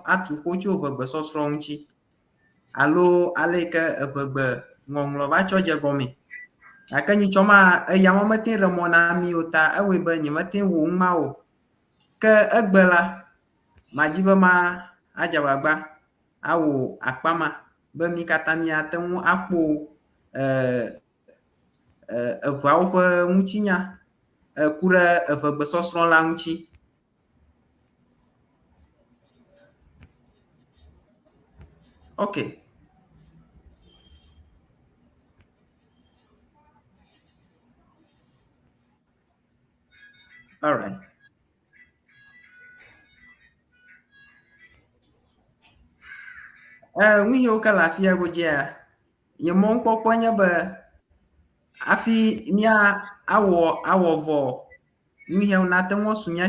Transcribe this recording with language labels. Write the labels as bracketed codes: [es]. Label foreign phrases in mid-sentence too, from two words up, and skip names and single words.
[ee] atu ƒo tso eʋegbesɔsrɔ̃ ŋuti alo ale ke eʋegbe ŋɔŋlɔ va tsɔ dze gɔme gake nyitsɔ ma eyama mete ɖe mɔ na mi o ta ewoe be nyemete wo ŋu ma o ke egbe la madzi be ma adze agbagba awo akpama be mi katã miate ŋu akpo eʋeawo ƒe ŋutinya ku ɖe eʋegbesɔsrɔ̃ la ŋuti. [en] Okay. All right. [ee] Nuyiwo ke le afia godzia nye mɔ ŋkpɔkpɔ nye be afi mia awɔ vɔ nuyiwo nate ŋu su mia